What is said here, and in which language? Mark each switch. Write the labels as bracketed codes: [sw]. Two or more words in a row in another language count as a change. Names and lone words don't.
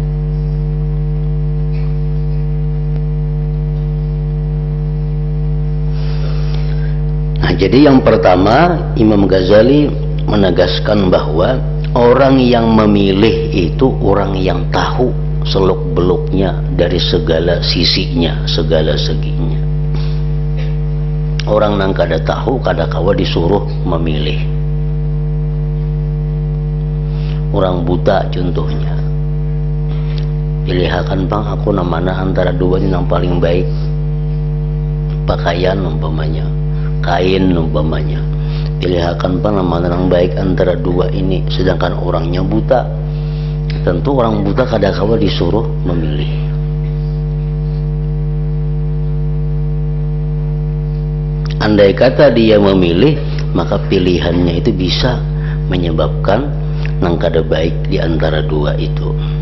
[id] Nah, jadi yang pertama, Imam Ghazali menegaskan bahwa orang yang memilih itu orang yang tahu seluk-beluknya dari segala sisinya, segala seginya. [bjn] Orang nang kada tahu, kada kawa disuruh memilih. Orang buta contohnya, pilihakan bang, aku namana antara dua ini yang paling baik. Pakaian umpamanya, kain umpamanya, pilihakan bang namana yang baik antara dua ini. [id] Sedangkan orangnya buta, tentu orang buta kadang-kadang disuruh memilih. Andai kata dia memilih, maka pilihannya itu bisa menyebabkan [bjn] nang kada baik [id] di antara dua itu.